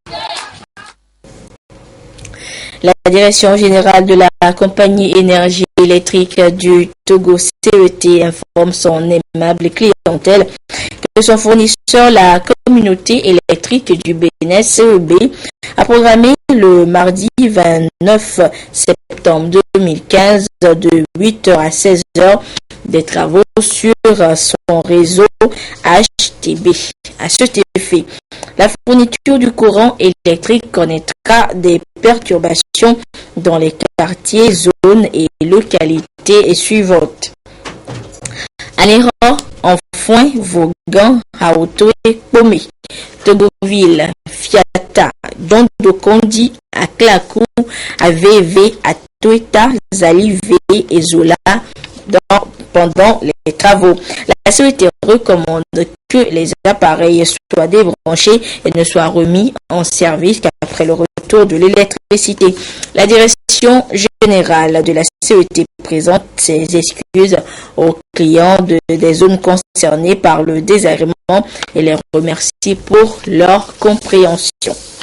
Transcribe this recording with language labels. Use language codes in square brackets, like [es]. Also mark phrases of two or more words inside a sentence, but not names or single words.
[fr] La direction générale de la compagnie énergie électrique du Togo CET informe son aimable clientèle que son fournisseur, la communauté électrique du Bénin CEB, a programmé le mardi 29 septembre 2015 de 8h à 16h des travaux sur son réseau HTB. À cet effet, la fourniture du courant électrique connaîtra des perturbations dans les quartiers, zones et localités suivantes. Aléran, Enfoin, Vaughan, Haoto et Pomé, Togoville, Fiata, Dondokondi, Aklakou, AVV, Atoeta, Zalivé et Zola pendant les travaux. La CET recommande que les appareils soient débranchés et ne soient remis en service qu'après le retour de l'électricité. La direction direction générale de la CET présente ses excuses aux clients des zones concernées par le désagrément et les remercie pour leur compréhension.